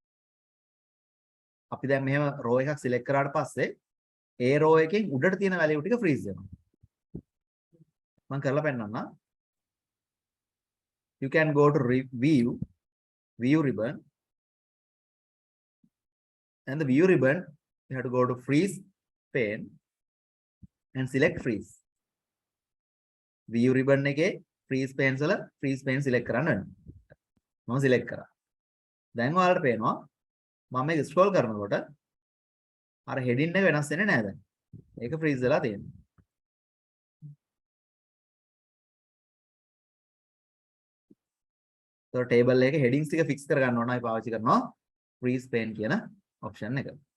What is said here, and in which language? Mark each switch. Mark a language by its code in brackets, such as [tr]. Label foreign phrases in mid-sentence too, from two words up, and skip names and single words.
[si] අපි දැන් මෙහෙම row එකක් select කරාට පස්සේ ඒ row එකෙන් උඩට තියෙන value ටික freeze වෙනවා. මම කරලා පෙන්නන්නම්. [en] You can go to view ribbon, and the view ribbon you have to go to freeze pane and select freeze. View ribbon [si] එකේ [en] freeze panes [si] වල [en] freeze pane select [si] කරන්න වෙනවා. මම select කරා. දැන් ඔයාලට පේනවා මම මේක scroll කරනකොට අර heading එක වෙනස් වෙන්නේ නැහැ දැන්. ඒක freeze වෙලා තියෙනවා. [en] So table [si] එකේ headings ටික fix කර ගන්න ඕන අපි පාවිච්චි කරනවා [en] freeze pane [si] කියන option එක.